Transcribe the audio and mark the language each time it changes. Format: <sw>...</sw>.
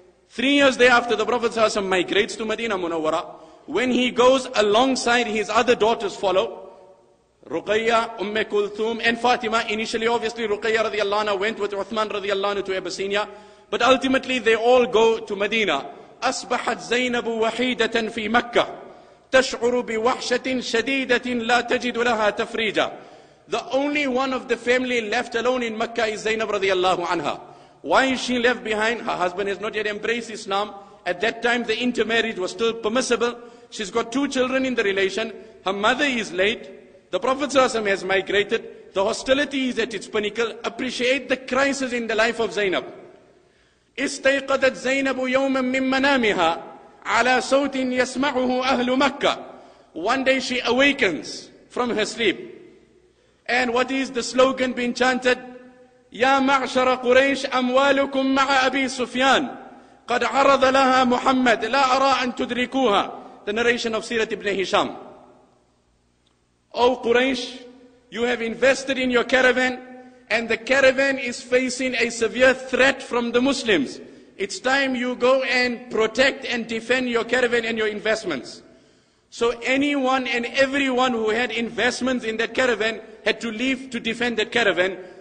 <en>3 years thereafter, the Prophet ﷺ migrates to Medina Munawwara. When he goes, alongside his other daughters follow, Ruqayya, Kulthum and Fatima. Initially, obviously, Ruqayya radiallahu anha went with Uthman radiallahu anhu to Abyssinia, but ultimately they all go to Medina.</en> <ar>أصبحت زينب وحيدة في مكة تشعر بوحشة شديدة لا تجد لها تفريجا.</ar> <en>The only one of the family left alone in Mecca is Zainab radiallahu anha. Why is she left behind? Her husband has not yet embraced Islam. At that time, the intermarriage was still permissible. She's got 2 children in the relation. Her mother is late. The Prophet ﷺ has migrated. The hostility is at its pinnacle. Appreciate the crisis in the life of Zainab.</en> <ar>استيقظت زينب يوما من منامها على صوت يسمعه أهل مكة.</ar> <en>One day she awakens from her sleep. And what is the slogan being chanted?</en> <ar>يا معشر قريش أموالكم مع أبي سفيان قد عرض لها محمد لا أرى أن تدركوها.</ar> <en>The narration of Sirat ibn Hisham. O Quraysh, you have invested in your caravan, and the caravan is facing a severe threat from the Muslims. It's time you go and protect and defend your caravan and your investments. So anyone and everyone who had investments in that caravan had to leave to defend that caravan.</en>